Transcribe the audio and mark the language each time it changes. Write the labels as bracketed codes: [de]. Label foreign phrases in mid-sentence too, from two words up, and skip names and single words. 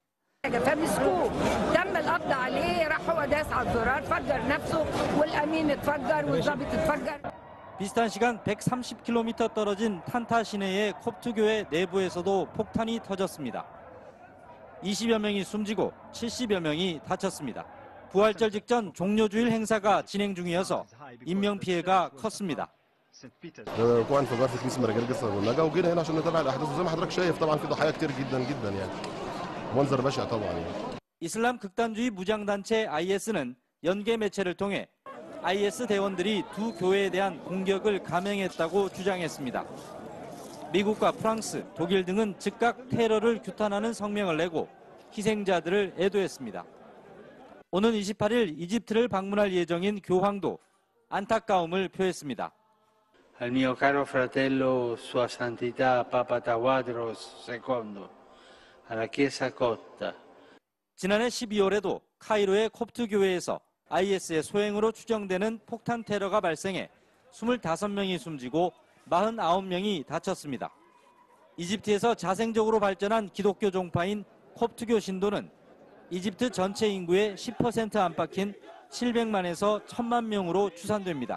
[ko] 비슷한 시간 130km 떨어진 탄타 시내의 콥트 교회 내부에서도 폭탄이 터졌습니다. 20여 명이 숨지고 70여 명이 다쳤습니다. 부활절 직전 종료주일 행사가 진행 중이어서 인명피해가 컸습니다. [ar] وقوع انفجار في كنيسه مراجل قصر والنجا وجينا هنا عشان نتابع الاحداث وزي ما حضرتك شايف طبعا في ضحايا كتير جدا جدا يعني منظر بشع طبعا يعني. [ko] 이슬람 극단주의 무장단체 IS는 연계 매체를 통해 IS 대원들이 두 교회에 대한 공격을 감행했다고 주장했습니다. 미국과 프랑스, 독일 등은 즉각 테러를 규탄하는 성명을 내고 희생자들을 애도했습니다. 오는 28일 이집트를 방문할 예정인 교황도 안타까움을 표했습니다. [it] Al mio caro fratello Sua Santità Papa Tawadros II, alla Chiesa Cotta. [ko] 지난해 12월에도 카이로의 콥트 교회에서 IS의 소행으로 추정되는 폭탄 테러가 발생해 25명이 숨지고 49명이 다쳤습니다. 이집트에서 자생적으로 발전한 기독교 종파인 콥트교 신도는 이집트 전체 인구의 10% 안팎인 700만에서 1000만 명으로 추산됩니다.